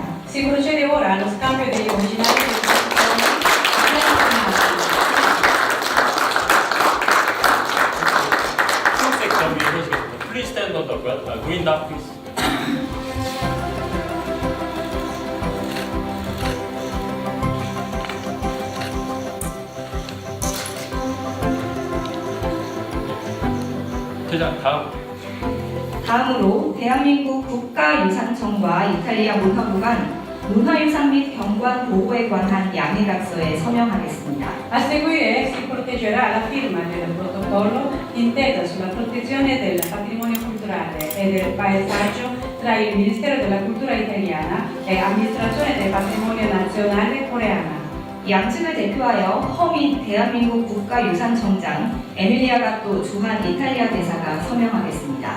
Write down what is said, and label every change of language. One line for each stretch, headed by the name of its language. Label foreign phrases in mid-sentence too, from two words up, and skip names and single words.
Italian: Si procede ora allo scambio degli originali dei protocolli.
Korean: 초록색 점 위에 서시겠습니다.
English: Please stand on the ground. Green dot, please.
Korean: 대장 다음. 다음으로 대한민국 국가유산청과 이탈리아 문화부 간 문화유산 및 경관 보호에 관한 양해각서에 서명하겠습니다.
Italian: A seguire si proteggerà la firma del protocollo d'intesa sulla protezione del patrimonio culturale e del paesaggio tra il Ministero della Cultura italiana e Amministrazione del Patrimonio Nazionale coreana.
Korean: 양측을 대표하여 허민 대한민국 국가유산청장, 에밀리아 갓도 주한 이탈리아 대사가 서명하겠습니다.